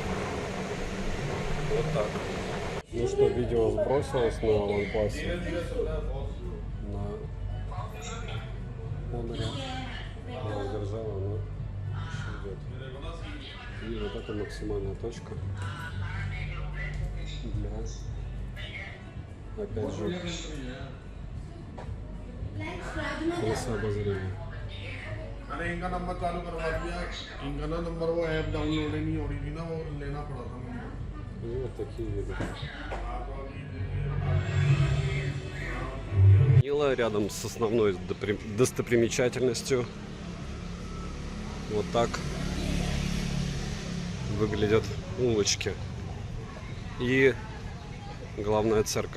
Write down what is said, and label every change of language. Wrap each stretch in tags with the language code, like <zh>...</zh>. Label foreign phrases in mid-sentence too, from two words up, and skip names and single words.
<ru>Вот так. Ну что, видео сбросилось на OnePlus, на Honor. Я удержала, но еще идет. И вот это максимальная точка для, опять же, полоса обозрения.</ru> <hi>अरे इनका नंबर चालू करवा दिया इनका ना नंबर वो</hi> <en>app download</en> <hi>नहीं हो रही थी ना वो लेना पड़ा था मुझे</hi> <ru>И вот такие виды. Нила рядом с основной достопримечательностью. Вот так выглядят улочки и главная церковь.</ru>